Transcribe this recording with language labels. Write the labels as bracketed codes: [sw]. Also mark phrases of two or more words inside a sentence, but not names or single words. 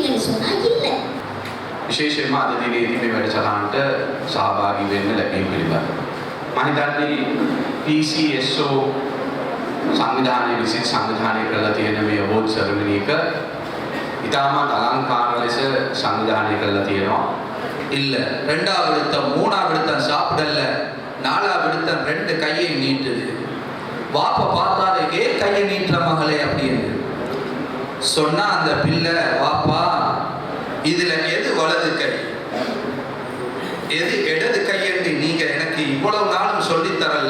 [ta] சொன்னால் இல்லை. [si] විශේෂයෙන්ම අද දිනේදී මේ වැඩසටහනට සහභාගී වෙන්න ලැබීම පිළිබඳව මම හිතන්නේ PCSO සංවිධානයේ විසින් සංවිධානය කරලා තියෙන මේ [en] award ceremony [si] එක ඉතාමත් අලංකාර ලෙස සංවිධානය කරලා තියෙනවා. [ta] இல்ல ரெண்டாவது விடுத்தம் மூணாவது விடுத்தம் சாப்பிடல நாலாவது விடுத்தம் ரெண்டு கையை நீட்டுது. வாப்ப பார்த்தாத ஏன் கையை நீட்டுற மகளே அப்படின்னு சொன்னா அந்த பிள்ளை வாப்பா இதுல எது வலது கை எது இடது கை என்று நீங்க எனக்கு இவ்வளவு நாளும் சொல்லி தரல.